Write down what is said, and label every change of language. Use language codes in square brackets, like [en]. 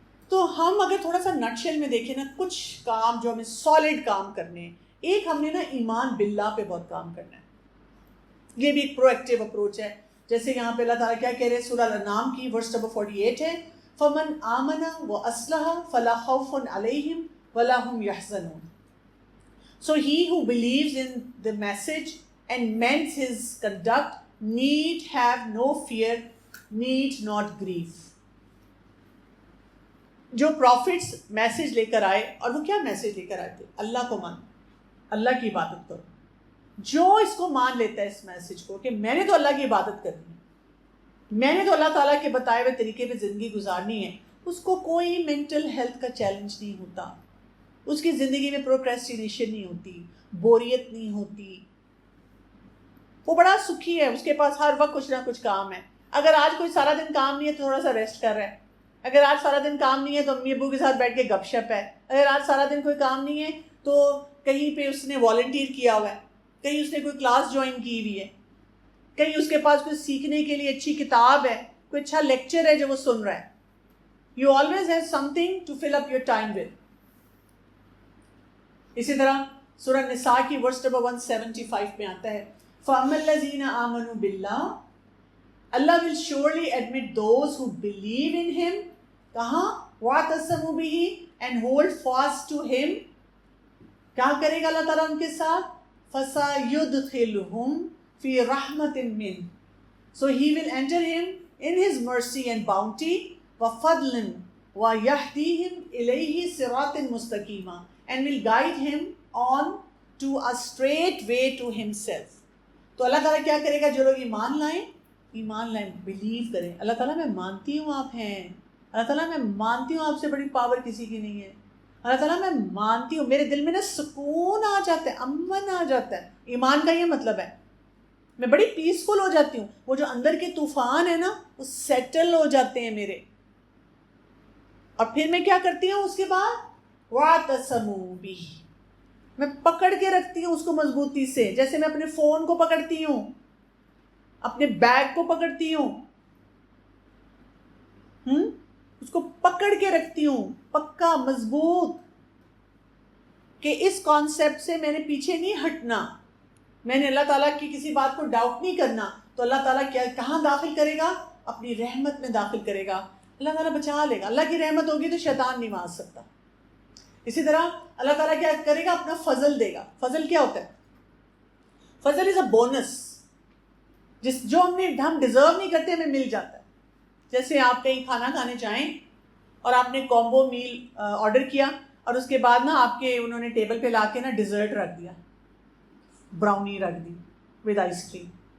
[ur] تو ہم اگر تھوڑا سا نٹ شیل میں دیکھیں نا, کچھ کام جو ہمیں سالڈ کام کرنے ہیں. ایک ہم نے نا ایمان باللہ پہ بہت کام کرنا ہے, یہ بھی ایک پرو ایکٹیو اپروچ ہے. جیسے یہاں پہ اللہ تعالیٰ کیا کہہ رہے ہیں, سورہ الانعام کی ورس نمبر 48 ہے, [ar] فمن آمن واصلح فلا خوف علیہم ولا هم يحزنون. [en] So he who believes in the message and mends his conduct need have no fear, need not grieve. [ur] جو پروفٹس میسج لے کر آئے, اور وہ کیا میسج لے کر آئے تھے؟ اللہ کو مانو, اللہ کی عبادت کرو. جو اس کو مان لیتا ہے اس میسج کو کہ میں نے تو اللہ کی عبادت کرنی ہے, میں نے تو اللہ تعالیٰ کے بتائے ہوئے طریقے پہ زندگی گزارنی ہے, اس کو کوئی مینٹل ہیلتھ کا چیلنج نہیں ہوتا, اس کی زندگی میں پروکریسٹینیشن نہیں ہوتی, بوریت نہیں ہوتی, وہ بڑا سکھی ہے. اس کے پاس ہر وقت کچھ نہ کچھ کام ہے. اگر آج کوئی سارا دن کام نہیں ہے تو تھوڑا سا ریسٹ کر رہا ہے, اگر آج سارا دن کام نہیں ہے تو امی ابو کے ساتھ بیٹھ کے گپ شپ ہے, اگر آج سارا دن کوئی کام نہیں ہے تو کہیں پہ اس نے والنٹیئر کیا ہوا ہے, کہیں اس نے کوئی کلاس جوائن کی ہوئی ہے, کہیں اس کے پاس کوئی سیکھنے کے لیے اچھی کتاب ہے, کوئی اچھا لیکچر ہے جو وہ سن رہا ہے. [en] You always have something to fill up your time with. [ur] اسی طرح سورہ نساء کی ورس نمبر 175 میں آتا ہے, [ar] فَأَمَّا الَّذِينَ آمَنُوا بِاللَّهِ, [en] Allah will surely admit those who believe in him. کہاں؟ [ar] وَاعْتَصَمُوا بِهِ, [en] and hold fast to him. [ur] کیا کرے گا اللہ تعالیٰ ان کے ساتھ؟ [ar] فَسَيُدْخِلُهُمْ فِي رَحْمَةٍ مِّنْهُ, [en] so he will enter him in his mercy and bounty, [ar] وَفَضْلٍ وَيَهْدِيهِمْ إِلَيْهِ صِرَاطٍ مُسْتَقِيمًا, [en] and will guide him on to a straight way to himself. [ur] تو اللہ تعالیٰ کیا کرے گا؟ جو لوگ ایمان لائیں, بلیو کریں, اللہ تعالیٰ میں مانتی ہوں آپ ہیں, اللہ تعالیٰ میں مانتی ہوں آپ سے بڑی پاور کسی کی نہیں ہے, اللہ تعالیٰ میں مانتی ہوں, میرے دل میں نا سکون آ جاتا ہے, امن آ جاتا ہے. ایمان کا یہ مطلب ہے, میں بڑی پیسفل ہو جاتی ہوں, وہ جو اندر کے طوفان ہے نا وہ سیٹل ہو جاتے ہیں میرے. اور پھر میں کیا کرتی ہوں اس کے بعد؟ [ar] وَاعْتَصَمُوا بِهِ, [ur] میں پکڑ کے رکھتی ہوں اس کو مضبوطی سے, جیسے میں اپنے فون کو پکڑتی ہوں, اپنے بیگ کو پکڑتی ہوں, اس کو پکڑ کے رکھتی ہوں پکا مضبوط, کہ اس کانسیپٹ سے میں نے پیچھے نہیں ہٹنا, میں نے اللہ تعالیٰ کی کسی بات کو ڈاؤٹ نہیں کرنا. تو اللہ تعالیٰ کیا کہاں داخل کرے گا؟ اپنی رحمت میں داخل کرے گا. اللہ تعالیٰ بچا لے گا. اللہ کی رحمت ہوگی تو شیطان نہیں مار سکتا. اسی طرح اللہ تعالیٰ کیا کرے گا؟ اپنا فضل دے گا. فضل کیا ہوتا ہے؟ فضل [en] is a bonus, [ur] جو ہم ڈیزرو نہیں کرتے ہمیں مل جاتا ہے. جیسے آپ کہیں کھانا کھانے جائیں اور آپ نے کومبو میل آرڈر کیا, اور اس کے بعد نا آپ کے انہوں نے ٹیبل پہ لا کے نا ڈیزرٹ رکھ دیا, براؤنی رکھ دی ود آئس کریم.